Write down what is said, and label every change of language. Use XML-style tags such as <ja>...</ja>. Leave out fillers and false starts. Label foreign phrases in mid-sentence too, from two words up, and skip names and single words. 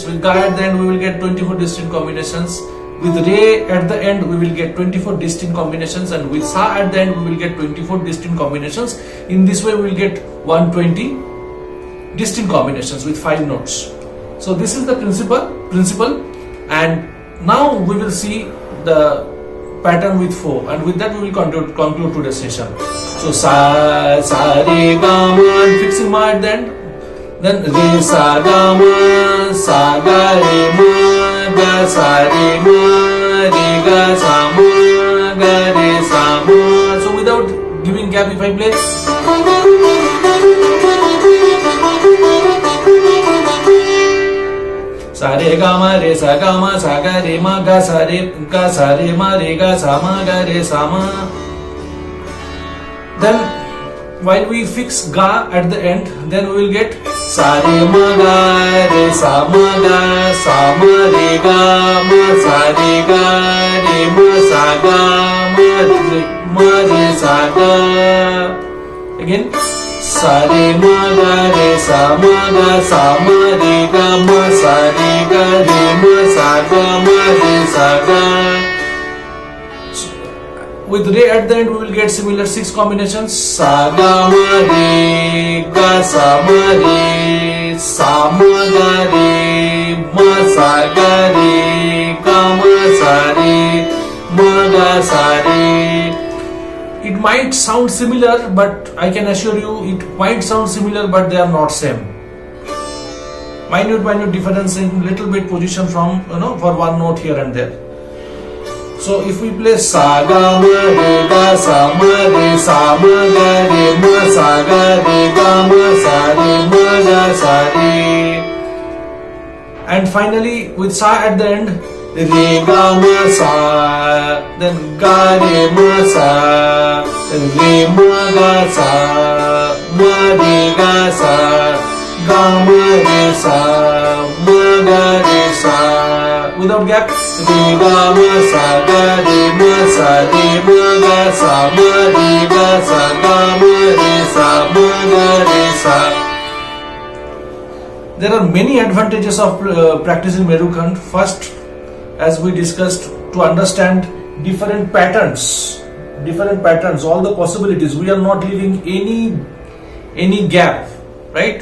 <en>With ga at the end we will get 24 distinct combinations. With re at the end we will get 24 distinct combinations, and with sa at the end we will get 24 distinct combinations. In this way we will get 120 distinct combinations with 5 notes. So this is the principle, and now we will see the pattern with 4, and with that we will conclude today's session. So sa re ga ma, fixing ma at the end, then re sa ga ma, sa ga re ma, ga sa re ma, re ga sa ma, ga re sa ma. So without giving gap, if I play, sa re ga ma, re sa ga ma, sa ga re ma, ga sa re ma, re ga sa ma, ga re sa ma. Then while we fix ga at the end, then we will get sa re ma ga, re sa ma ga, sa ma re ga ma, sa re ga, re ma sa ga, ma re sa ga. Again, sa re ma ga, re sa ma ga, sa ma re ga ma, sa re ga, re ma sa ga, ma re sa ga. With re at the end we will get similar 6 combinations. Sa ga ma re, ga sa ma re, sa ma ga re, ma sa ga re, ga ma sa re, ma ga sa re. It might sound similar, but I can assure you it might sound similar, but they are not same. Minute difference in little bit position from, for one note here and there. So if we play sa ga ma re ga sa ma re, sa ma ga re ma, sa ga re ga ma, sa re ma ga sa re, and finally with sa at the end, re ga ma sa, then ga re ma sa, then re ma ga sa, ma re ga sa, ga ma re sa, ma ga re sa. Without gap, re ga ma sa ga re ma, sa re ma ga sa, ma re ga sa, ga ma re sa, ma ga re sa. There are many advantages of practicing MERUKHAND. First, as we discussed, to understand different patterns, all the possibilities. We are not leaving any gap, right?</en>